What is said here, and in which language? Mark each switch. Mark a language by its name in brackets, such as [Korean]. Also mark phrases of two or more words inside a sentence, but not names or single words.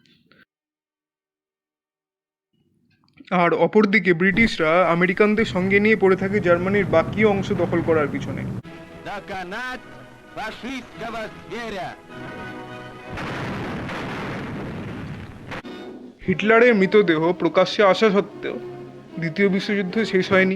[Bangla] আর অপরদিকে ব্রিটিশরা আমেরিকানদের সঙ্গে নিয়ে পড়ে থাকে জার্মানির বাকি অংশ দখল করার পিছনে। [Russian] Доконать фашистского зверя! [Bangla] হিটলারের মৃতদেহ প্রকাশ্যে আসা সত্ত্বেও দ্বিতীয় বিশ্বযুদ্ধ শেষ হয়নি।